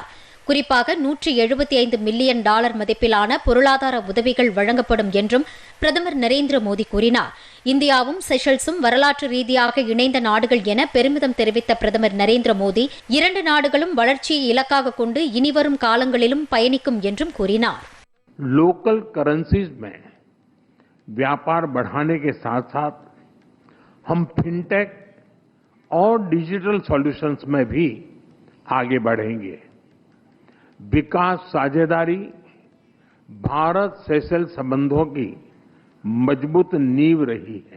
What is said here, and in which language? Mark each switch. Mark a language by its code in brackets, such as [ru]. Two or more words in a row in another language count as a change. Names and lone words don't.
[ta] குறிப்பாக $175 மில்லியன் மதிப்பிலான பொருளாதார உதவிகள் வழங்கப்படும் என்றும் பிரதமர் நரேந்திர மோடி கூறினார். இந்தியாவும் செஷல்ஸும் வரலாற்று ரீதியாக இணைந்த நாடுகள் என பெருமிதம் தெரிவித்த பிரதமர் நரேந்திர மோடி, 2 நாடுகளும் வளர்ச்சியை இலக்காக கொண்டு இனிவரும் காலங்களிலும் பயணிக்கும் என்றும் கூறினார். [en] local currencies [hi] में व्यापार बढ़ाने के साथ साथ हम फिनटेक और [en] digital solutions [hi] में भी आगे बढ़ेंगे. विकास साझेदारी भारत सेशेल्स संबंधों की मजबूत नींव रही है.